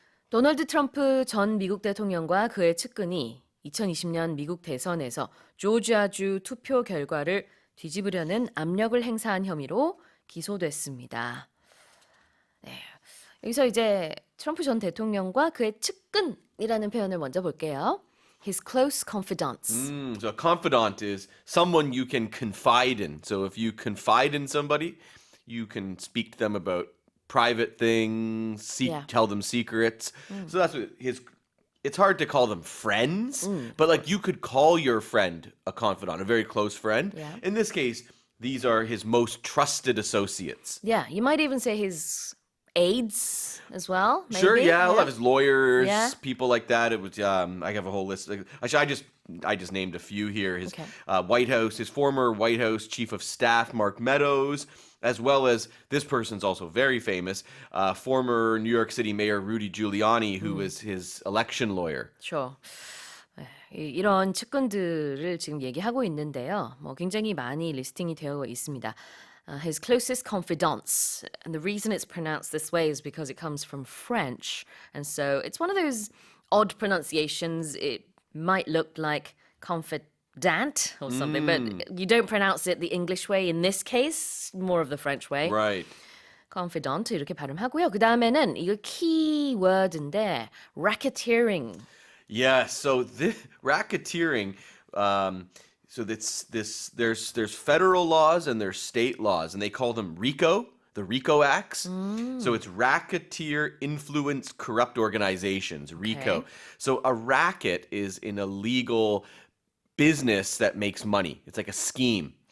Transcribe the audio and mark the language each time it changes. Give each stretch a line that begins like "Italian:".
Korean: 도널드 트럼프 전 미국 대통령과 그의 측근이 2020년 미국 대선에서 조지아주 투표 결과를 뒤집으려는 압력을 행사한 혐의로 기소됐습니다. 네. 여기서 이제 트럼프 전 대통령과 그의 측근이라는 표현을 먼저 볼게요.
English: His close confidants. So a confidant is someone you can confide in. So if you confide in somebody, you can speak to them about private things, Yeah. tell them secrets. So that's what it's hard to call them friends, but like you could call your friend a confidant, a very close friend. Yeah. In this case, these are his most trusted associates. Yeah, you might even say his aides as well. Maybe. Sure, yeah, a lot of his lawyers, Yeah. people like that. It was I have a whole list. Actually, I just named a few here. His Okay. White House, his former White House Chief of Staff, Mark Meadows, as well as this person's also very famous, former New York City Mayor Rudy Giuliani, who was his election lawyer. Sure.
Korean: 이런 측근들을 지금 얘기하고 있는데요. 뭐 굉장히 많이 리스팅이 되어 있습니다.
English: His closest confidants. And the reason it's pronounced this way is because it comes from French. And so it's one of those odd pronunciations. It might look like confidant or something, but you don't pronounce it the English way in this case, more of the French way. Right.
Korean: confidant 이렇게 발음하고요. 그 다음에는 이거 키워드인데 racketeering.
English: Yeah, so this racketeering, So there's federal laws and there's state laws, and they call them RICO, the RICO Acts. So it's Racketeer Influence Corrupt Organizations, RICO. Okay. So a racket is an illegal business that makes money. It's like a scheme.